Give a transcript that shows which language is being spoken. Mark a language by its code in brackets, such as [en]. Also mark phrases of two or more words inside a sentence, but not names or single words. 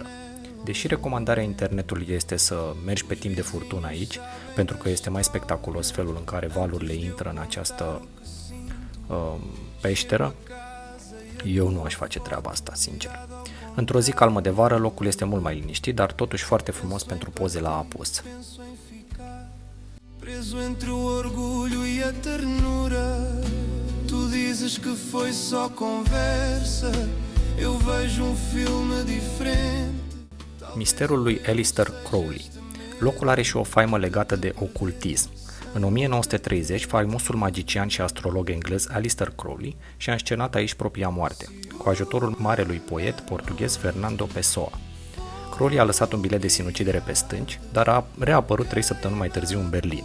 [ro] Deși recomandarea internetului este să mergi pe timp de furtună aici, pentru că este mai spectaculos felul în care valurile intră în această peșteră, eu nu aș face treaba asta, sincer. Într-o zi calmă de vară, locul este mult mai liniștit, dar totuși foarte frumos pentru poze la apus. [pt] Preso entre o orgulho e a ternura, tu dizes que foi só conversa, eu vejo filme diferente. [ro] Misterul lui Aleister Crowley. Locul are și o faimă legată de ocultism. În 1930, faimosul magician și astrolog englez Aleister Crowley și-a înscenat aici propria moarte, cu ajutorul marelui poet portughez Fernando Pessoa. Crowley a lăsat un bilet de sinucidere pe stânci, dar a reapărut 3 săptămâni mai târziu în Berlin.